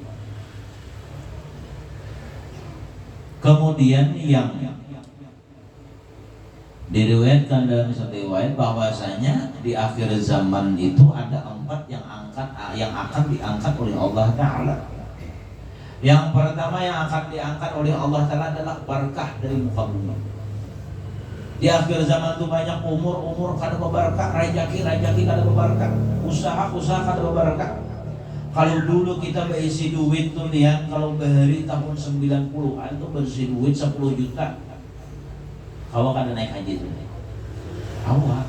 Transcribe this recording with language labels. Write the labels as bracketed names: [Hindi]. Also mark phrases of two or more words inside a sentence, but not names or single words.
[Indonesian] Kemudian yang diriwayatkan dalam satu riwayat bahwasanya di akhir zaman itu ada 4 yang yang akan diangkat oleh Allah Ta'ala. Yang pertama yang akan diangkat oleh Allah Ta'ala adalah berkah dari muka bumi. Di akhir zaman itu banyak umur kada berkah, rezeki kada berkah, usaha kada berkah. Kalau dulu kita berisi duit tuh lihat, kalau bahari tahun 90-an tuh berisi duit 10 juta. Awak kada naik haji tuh. Awak.